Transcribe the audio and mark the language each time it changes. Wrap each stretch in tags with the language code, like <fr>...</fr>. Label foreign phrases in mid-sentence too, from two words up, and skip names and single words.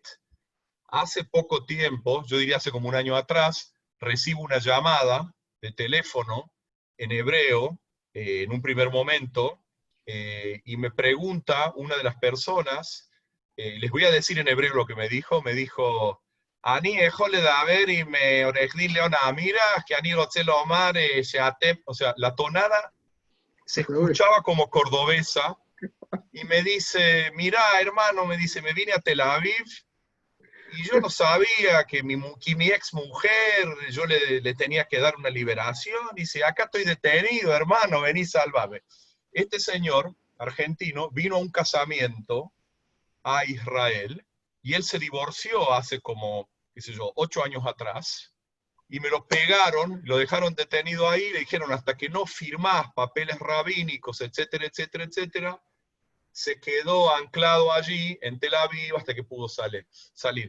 <es>Hace poco tiempo, yo diría hace como un año atrás, recibo una llamada de teléfono en hebreo, en un primer momento, y me pregunta una de las personas, les voy a decir en hebreo lo que me dijo,</es> <he>Ani יכול לדבר עם עורך דין ליאון אמירה, כי אני רוצה לומר שאתם,</he> <es>o sea, la tonada se escuchaba como cordobesa, y me dice, mirá, hermano, me dice, me vine a Tel Aviv, y yo no sabía que mi ex mujer, yo le tenía que dar una liberación. Dice, acá estoy detenido, hermano, vení, sálvame. Este señor argentino vino a un casamiento a Israel, y él se divorció hace como, qué sé yo, 8 años atrás, y me lo pegaron, lo dejaron detenido ahí, le dijeron, hasta que no firmás papeles rabínicos, etcétera, etcétera, etcétera, se quedó anclado allí en Tel Aviv hasta que pudo salir.</es>